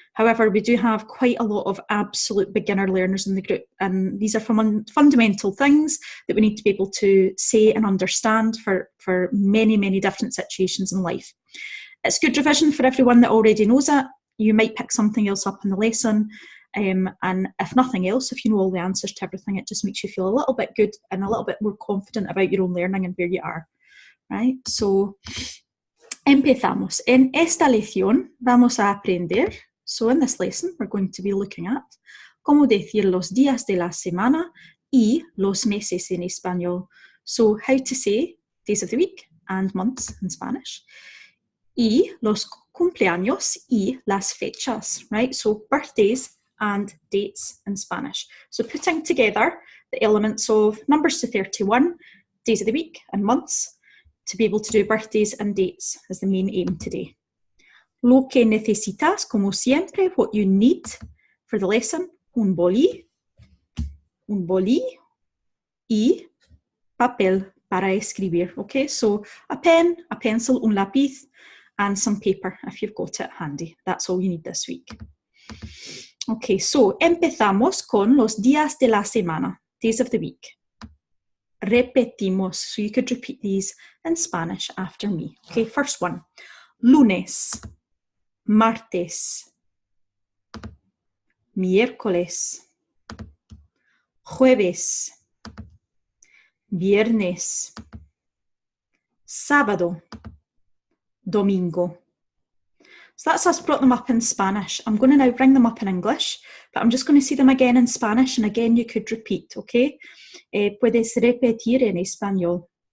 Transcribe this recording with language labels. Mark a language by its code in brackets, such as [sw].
[en] However, we do have quite a lot of absolute beginner learners in the group, and these are from fundamental things that we need to be able to say and understand for many, many different situations in life. It's good revision for everyone that already knows it. You might pick something else up in the lesson. And if nothing else, if you know all the answers to everything, it just makes you feel a little bit good and a little bit more confident about your own learning and where you are, right? [es] So, empezamos. En esta lección vamos a aprender. [en] So in this lesson, we're going to be looking at [es] cómo decir los días de la semana y los meses en español. [en] So how to say days of the week and months in Spanish. [es] Y los cumpleaños y las fechas, right? [en] So birthdays and dates in Spanish. So putting together the elements of numbers to 31, days of the week and months, to be able to do birthdays and dates is the main aim today. [es] Lo que necesitas, como siempre, [en] what you need for the lesson, [es] un boli y papel para escribir, okay? [en] So a pen, a pencil, un lápiz, and some paper if you've got it handy. That's all you need this week. [es] Okay, so empezamos con los días de la semana, [en] days of the week. [es] Repetimos, [en] so you could repeat these in Spanish after me. Okay, first one. [es] Lunes, martes, miércoles, jueves, viernes, sábado, domingo. [en] So that's us brought them up in Spanish. I'm going to now bring them up in English, but I'm just going to see them again in Spanish, and again you could repeat, okay? [es] Puedes repetir en español.